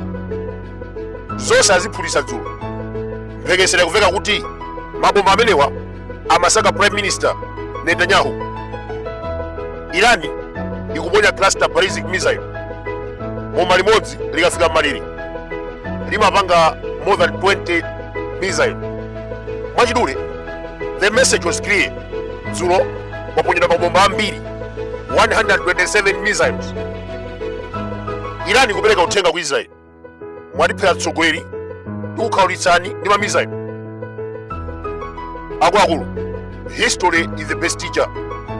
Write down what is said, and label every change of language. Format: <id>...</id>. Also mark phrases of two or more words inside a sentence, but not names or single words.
<ny>Zonse aziphulitsa dzulo. Mphekesera kuveka kuti mabomba amenewa amasaka</ny> <en>Prime Minister</en> <ny>Netanyahu.</ny> <en>Irani ikuponya cluster ballistic missile.</en> <ny>Bomba limodzi likafika m'malire limapanga</ny> <en>more than 20 missiles. Mwachidule, the message was clear.</en> <ny>Dzulo waponyedwa mabomba ambiri, 127 missiles. Irani kupereka uthenga ku Israel. Mwatiphera atsogoleri ndi kukhaulitsani ndi ma missile. Akuluakulu,</ny> <en>history is the best teacher.</en>